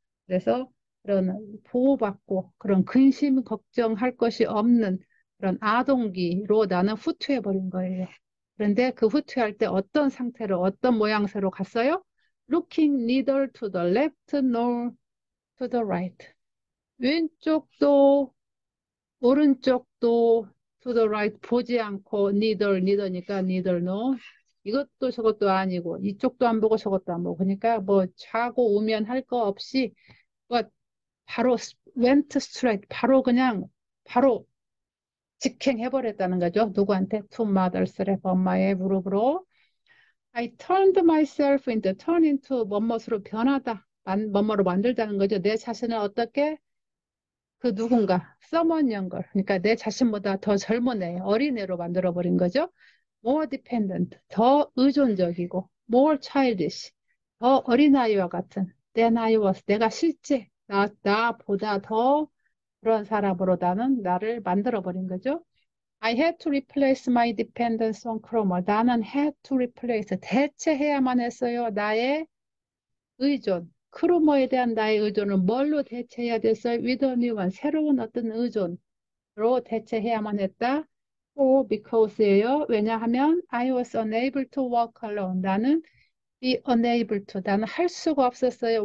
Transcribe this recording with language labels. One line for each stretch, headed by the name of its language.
Korean: 그래서 그런 보호받고 그런 근심 걱정할 것이 없는 그런 아동기로 나는 후퇴해버린 거예요. 그런데 그 후퇴할 때 어떤 상태로, 어떤 모양새로 갔어요?
English: Looking neither to the left nor to the right.
Korean: 왼쪽도 오른쪽도 to the right 보지 않고 neither니까 neither no. 이것도 저것도 아니고 이쪽도 안 보고 저것도 안 보고 그러니까 뭐 좌고 우면 할 거 없이 뭐 바로
English: went straight
Korean: 바로 그냥 바로 직행해버렸다는 거죠. 누구한테?
English: To mother's lap
Korean: 엄마의 무릎으로.
English: I turned myself into turn into
Korean: 뭐뭇으로 변하다. 뭐뭐로 만들다는 거죠. 내 자신을 어떻게 그 누군가
English: someone younger
Korean: 그러니까 내 자신보다 더 젊은 애 어린애로 만들어버린 거죠.
English: more dependent
Korean: 더 의존적이고
English: more childish
Korean: 더 어린아이와 같은
English: than I was
Korean: 내가 실제 나보다 더 그런 사람으로 나를 만들어버린 거죠.
English: I had to replace my dependence on Chroma.
Korean: 나는 had to replace, 대체해야만 했어요. 나의 의존, 크로머에 대한 나의 의존을 뭘로 대체해야 됐어요?
English: With a new one,
Korean: 새로운 어떤 의존으로 대체해야만 했다.
English: or because예요.
Korean: 왜냐하면
English: I was unable to walk alone.
Korean: 나는
English: be unable to,
Korean: 나는 할 수가 없었어요.